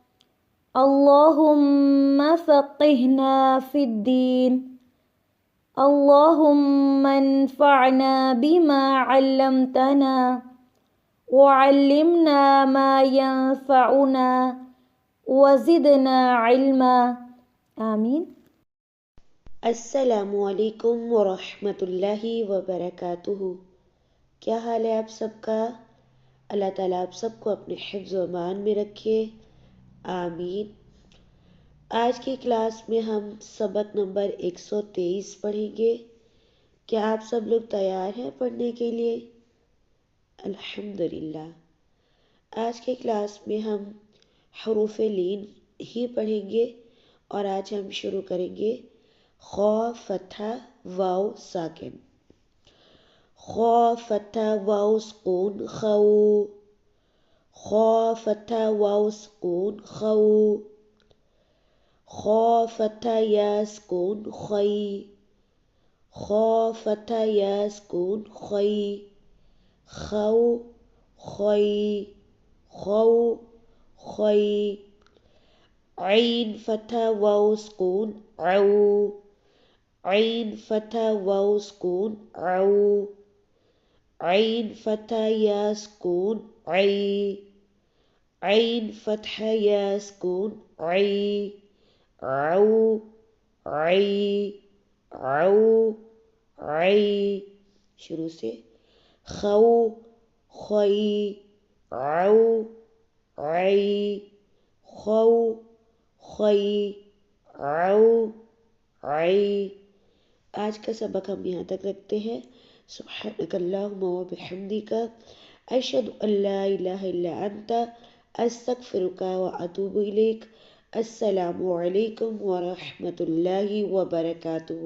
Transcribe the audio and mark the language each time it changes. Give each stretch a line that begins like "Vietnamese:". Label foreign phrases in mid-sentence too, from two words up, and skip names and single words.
Arabic: اللهم فقهنا في الدين اللهم انفعنا بما علمتنا وعلمنا ما ينفعنا وزدنا علما آمین۔ السلام علیکم ورحمۃ اللہ وبرکاتہ۔
Urdu: کیا حال ہے آپ سب کا؟ اللہ تعالیٰ آپ سب کو اپنے حفظ و امان میں رکھے، آمین۔ آج کی کلاس میں ہم سبق نمبر 123 پڑھیں گے۔ کیا آپ سب لوگ تیار ہیں پڑھنے کے لیے؟ الحمدللہ۔ آج کی کلاس میں ہم حروف لین ہی پڑھیں گے اور آج ہم شروع کریں گے خ فتحہ واو ساکن۔ خ فتحہ واو سکون خو، خ فتحہ واو سکون خو، خ فتحہ یا سکون خی، خ فتحہ یا سکون خی، خو خی، خو خی۔ عین فتحہ واو سکون عو، عین فتحہ واو سکون عو، عین فتحہ یا سکون عی، عین فتحہ یا سکون عی، عو عی، عو عی۔ شروع سے خو خی، عو عی، خو خی، عو عی۔ آج کا سبق ہم یہاں تک رکھتے ہیں۔
Arabic: سبحانک اللہم و بحمدک اشہد ان لا الہ الا انت استغفرک و اتوب الیک۔ السلام علیکم ورحمۃ اللہ وبرکاتہ۔